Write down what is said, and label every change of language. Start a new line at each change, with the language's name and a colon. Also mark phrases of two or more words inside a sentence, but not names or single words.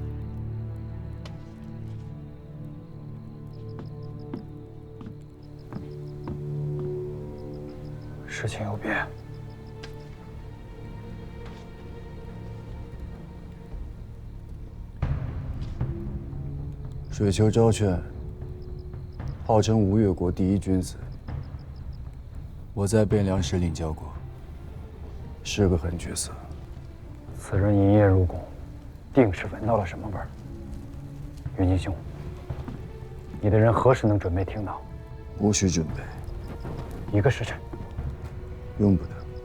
Chinese: 事情有变。水丘昭劝，号稱吴越國第一君子，我在汴梁時領教過，是個狠角色。此人一夜入宮，定是聞到了什麼味兒。雲錦兄，你的人何時能準備聽到？無需準備， 1個時辰。用不得。